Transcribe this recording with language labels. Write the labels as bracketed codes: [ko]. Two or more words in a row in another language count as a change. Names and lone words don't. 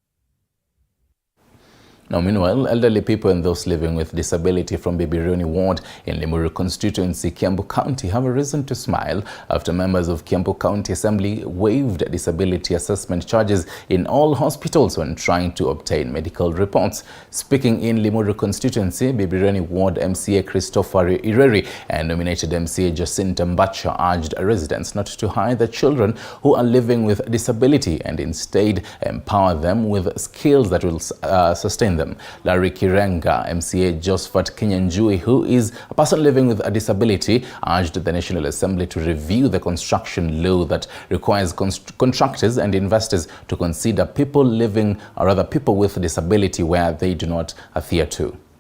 [en] Now, meanwhile, elderly people and those living with disability from Bibironi Ward in Limuru constituency, Kiambu County, have a reason to smile after members of Kiambu County Assembly waived disability assessment charges in all hospitals when trying to obtain medical reports. Speaking in Limuru constituency, Bibironi Ward MCA Christopher Ireri and nominated MCA Jacinta Mbacha urged residents not to hide the children who are living with disability and instead empower them with skills that will sustain them. Larry Kirenga, MCA Josephat Kinyanjui, who is a person living with a disability, urged the National Assembly to review the construction law that requires contractors and investors to consider people living, or rather people with disability, where they do not adhere to.